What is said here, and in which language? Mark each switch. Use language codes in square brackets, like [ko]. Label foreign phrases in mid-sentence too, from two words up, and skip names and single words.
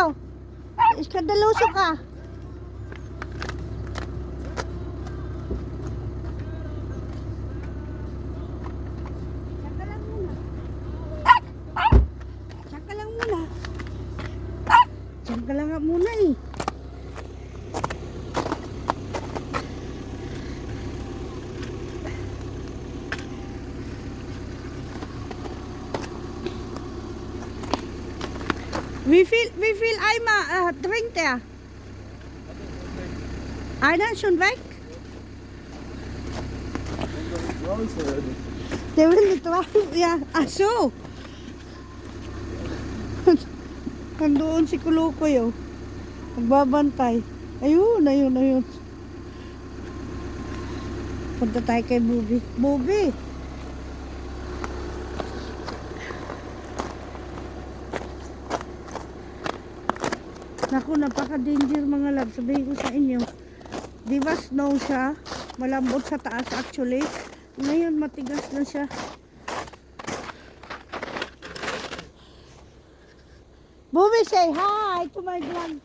[tl] Iskandaloso ka. Diyan ka lang nga muna eh. [de] Wie viel Eimer trinkt er? Einer ist schon weg? Der will nicht raus. Ja, ach so. [tl] Nandoon si Kulukoy, oh. Nagbabantay. Ayun. Punta tayo kay Bobby. Bobby! Naku, napaka-danger mga love. Sabihin ko sa inyo. Di ba snow siya? Malambot sa taas actually. Ngayon matigas na siya. [en] Bobby, say hi to my vlog.